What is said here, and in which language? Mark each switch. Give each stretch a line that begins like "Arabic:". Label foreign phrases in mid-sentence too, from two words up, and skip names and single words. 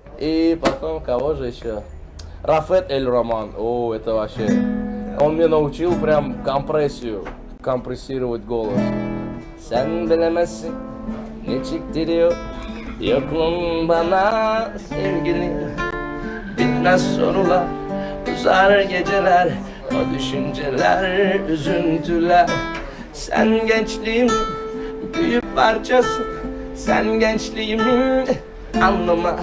Russian: И потом, кого же еще? Рафет Эль Роман. О, это вообще... Он меня научил прям компрессировать голос.
Turkish: Sen bilemezsin ne çektiriyor yokluğun bana sevgili. Bitmez sorular, uzar geceler, o düşünceler, üzüntüler. Sen gençliğimin büyük parçası, sen gençliğimin anlamı.